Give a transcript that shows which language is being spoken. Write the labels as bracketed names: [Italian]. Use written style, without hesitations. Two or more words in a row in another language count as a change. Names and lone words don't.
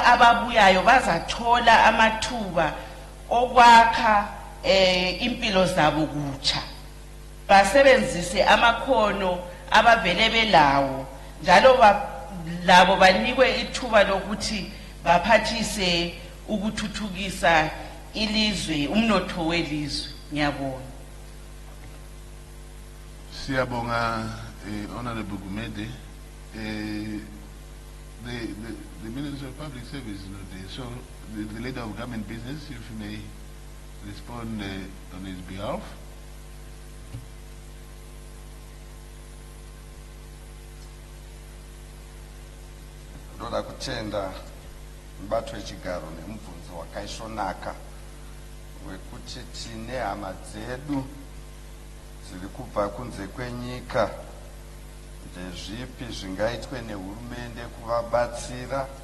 [North Ndebele] ababuyayo bazathola amathuba okwakha impilo zabo kutsha, basebenzise amakhono abavele belawo, njalo labo banikwe ithuba lokuthi baphathise ukuthuthukisa ilizwe, umnotho welizwe. Ngiyabonga. Siyabonga, Honorable Gumede. [English] The Minister of Public Service is not there, so the leader of government business, if you may respond on his behalf. [Shona] Ndoda kutenda mubato wechigaro nemubvunzo wakaisvonaka wekuti tine hama dzedu dziri kubva kunze kwenyika, ndezvipi zvingaitwe nehurumende kuvabatsira,